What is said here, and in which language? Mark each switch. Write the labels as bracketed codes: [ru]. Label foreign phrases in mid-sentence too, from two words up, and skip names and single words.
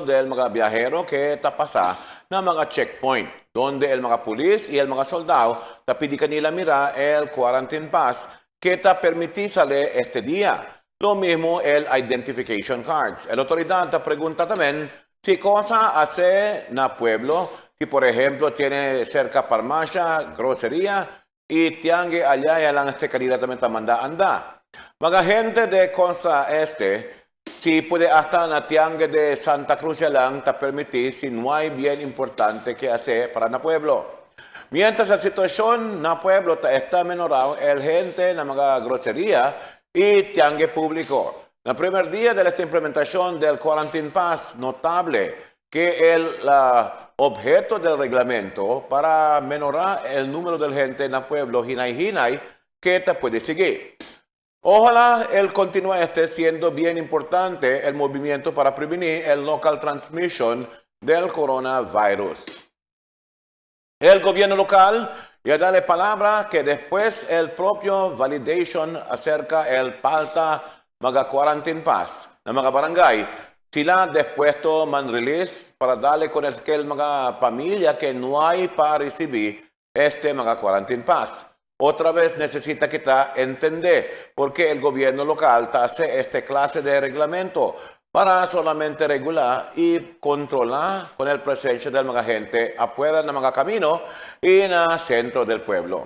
[cbk] del mga viajero que tapasa na mga checkpoint, donde el mga pulis y el mga soldado tapidi kanila mira el [en] quarantine pass [cbk] que ta permitísale este día. Lo mismo el identification cards. El autoridad te pregunta también si cosa hace na pueblo, si por ejemplo tiene cerca farmacia, grocería y tiangue allá y lang este kanila también ta manda anda. Mga gente de Costa Este, si puede hasta na tiangue de Santa Cruz lang ta permitir si no hay bien importante que hacer para na pueblo. Mientras la situación na pueblo está menorado, el gente na mga grocería y tiangue público. En el primer día de esta implementación del [en] Quarantine Pass, [cbk] notable que el objeto del reglamento para menorar el número de gente na pueblo hinay-hinay que te puede seguir. Ojalá él continúe siendo bien importante el movimiento para prevenir el [en] local transmission [cbk] del coronavirus. El gobierno local ya da palabra que después el propio validation acerca el palta mga [en] quarantine pass [cbk] na mga barangay, sila después man release para darle con el mga familia que no hay para recibir este mga [en] quarantine pass. [cbk] Otra vez necesita kita entender por qué el gobierno local hace esta clase de reglamento para solamente regular y controlar con el presencia de mga gente afuera de mga camino y en el centro del pueblo.